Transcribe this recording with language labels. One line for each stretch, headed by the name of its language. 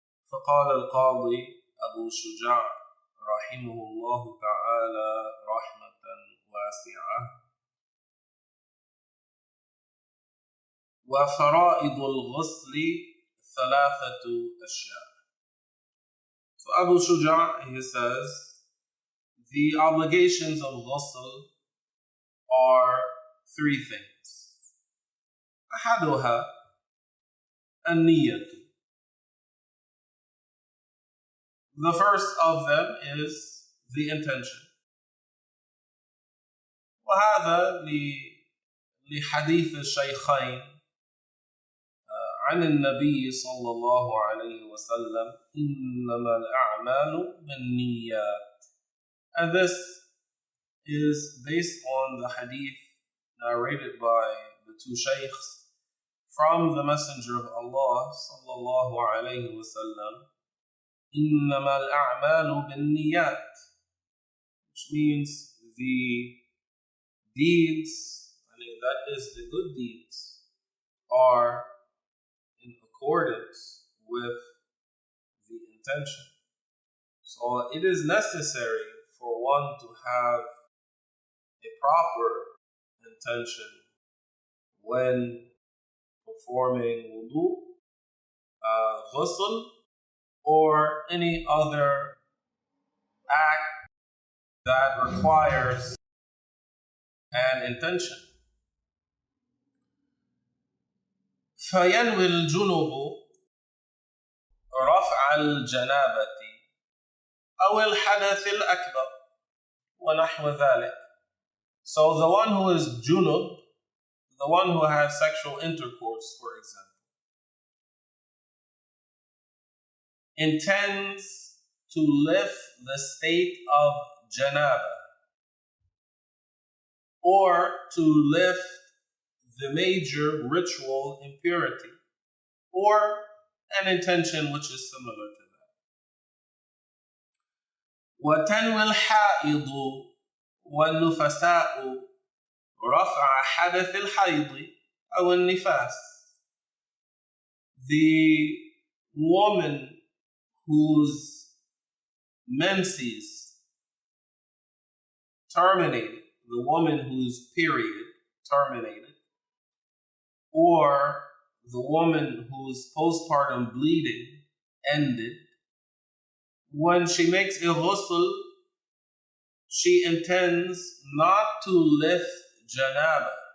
Arabic: فقال القاضي أبو شجاع رحمه الله تعالى رحمة واسعة: وفرائض الغسل ثلاثة أشياء.
English: So Abu Shuja, he says, the obligations of ghusl are three things.
Arabic: أحدها النية.
English: The first of them is the intention.
Arabic: وهذا لحديث الشيخين عن النبي صلى الله عليه وسلم: إنما الأعمال بالنيات.
English: And this is based on the hadith narrated by the two shaykhs from the Messenger of Allah صلى الله عليه وسلم:
Arabic: إنما الأعمال بالنيات,
English: which means the deeds, that is the good deeds, are in accordance with the intention. So it is necessary for one to have a proper intention when performing wudu, ghusl, or any other act that requires an intention.
Arabic: فينوي الجنوب رفع الجنابة أو الحدث الأكبر ونحو ذلك.
English: So the one who is junub, the one who has sexual intercourse, for example, intends to lift the state of janaba, or to lift the major ritual impurity, or an intention which is similar to that.
Arabic: وتنوي الحائض والنفساء رفع حدث الحيض أو النفاس.
English: The woman whose menses terminated, the woman whose period terminated, or the woman whose postpartum bleeding ended, when she makes a ghusl, she intends not to lift janaba.